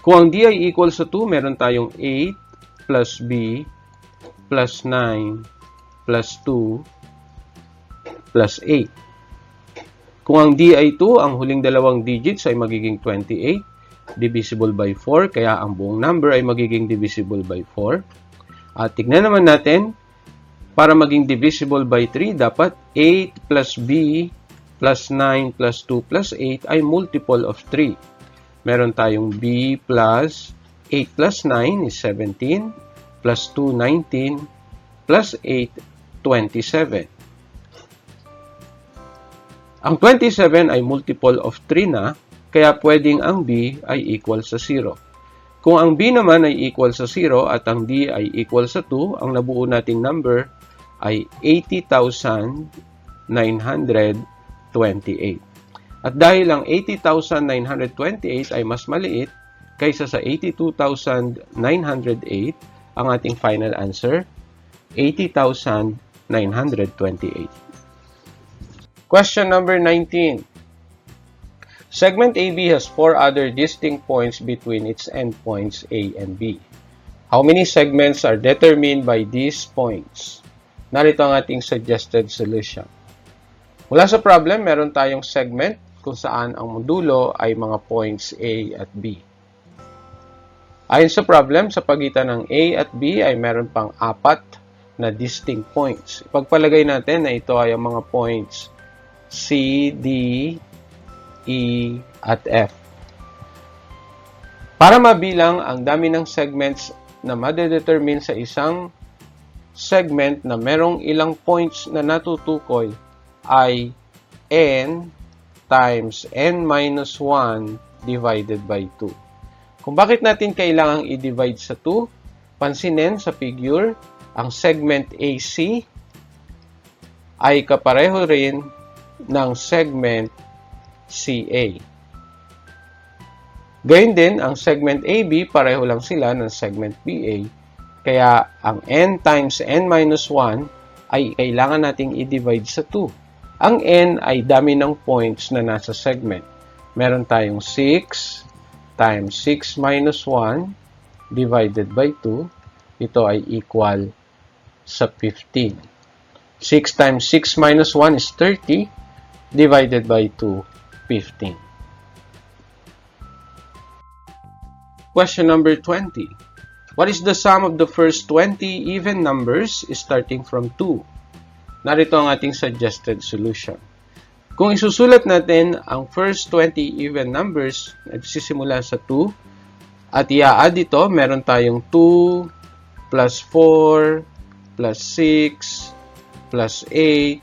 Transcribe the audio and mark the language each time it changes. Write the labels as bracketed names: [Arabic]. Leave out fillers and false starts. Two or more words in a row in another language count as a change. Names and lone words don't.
[Filipino] Kung ang D ay equal sa 2, meron tayong 8 plus B plus 9 plus 2 plus 8. Kung ang D ay 2, ang huling dalawang digits ay magiging 28, [English] divisible by 4, [Filipino] kaya ang buong number ay magiging divisible by 4. At tignan naman natin, para maging [English] divisible by 3, [Filipino] dapat 8 plus B plus 9 plus 2 plus 8 ay [English] multiple of 3. [Filipino] Meron tayong B plus 8 plus 9 is 17, plus 2, 19, plus 8, 27. Ang 27 ay [English] multiple of 3 [Filipino] na, kaya pwedeng ang B ay equal sa 0. Kung ang B naman ay equal sa 0 at ang D ay equal sa 2, ang nabuo nating number ay 80,928. At dahil ang 80,928 ay mas maliit kaysa sa 82,908, ang ating [English] final answer, [Filipino] 80,928. [English] Question number 19. Segment AB has 4 other distinct points between its endpoints A and B. How many segments are determined by these points? [Filipino] Narito ang ating [English] suggested solution. [Filipino] Mula sa problem, meron tayong segment kung saan ang modulo ay mga points A at B. Ayon sa problem, sa pagitan ng A at B ay meron pang 4 na distinct points. Ipagpalagay natin na ito ay ang mga points C, D, E, at F. Para mabilang ang dami ng segments na madedetermine sa isang segment na merong ilang points na natutukoy ay [English] N times n minus 1 divided by 2. [Filipino] Kung bakit natin kailangang i-divide sa 2, pansinin sa figure, ang segment AC ay kapareho rin ng segment CA. Gayun din, ang segment AB, pareho lang sila ng segment BA. Kaya, ang [English] n times n minus 1 [Filipino] ay kailangan nating i-divide sa 2. Ang n ay dami ng points na nasa segment. Meron tayong [English] 6 times 6 minus 1 divided by 2. [Filipino] Ito ay equal sa 15. [English] 6 times 6 minus 1 is 30 divided by 2, 15. Question number 20. What is the sum of the first 20 even numbers starting from 2? [Filipino] Narito ang ating [English] suggested solution. [Filipino] Kung isusulat natin ang [English] first 20 even numbers, [Filipino] nagsisimula sa 2, at i-add ito, meron tayong [English] 2 plus 4 plus 6 plus 8.